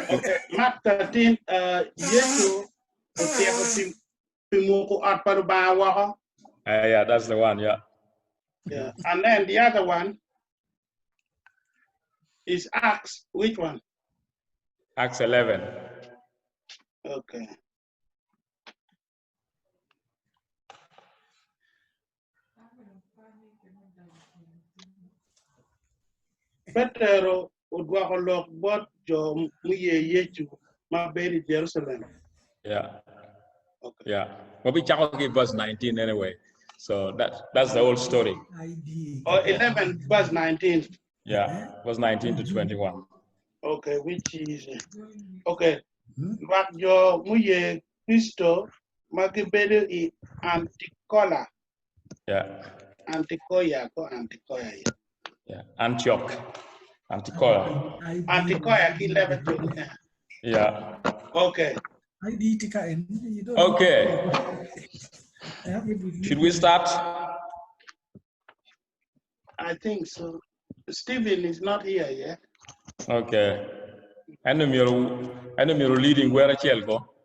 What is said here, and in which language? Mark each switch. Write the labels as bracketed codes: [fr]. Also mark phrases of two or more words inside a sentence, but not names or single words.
[en] Okay. Mark 13, Yesu, Yeah, that's the one, yeah. Yeah. And then the other one is Acts. Which one? Acts 11. Okay. [ach] Petero udwakolok bot jo muye yechu maberi Jerusalem. [en] Yeah. Okay. Yeah. Well, we can give verse 19 anyway. So that's the whole story. Or 11 verse 19. Yeah, verse 19 to 21. Okay, which is okay. [ach] Wak jo muye Kristo magibedi I Anticola. [en] Yeah. Anticoya. Yeah. Antioch. Anticola. Anticoya ki level. Yeah. Okay. Okay. Should we start? I think so. Stephen is not here yet. Okay. Enemy leading where go.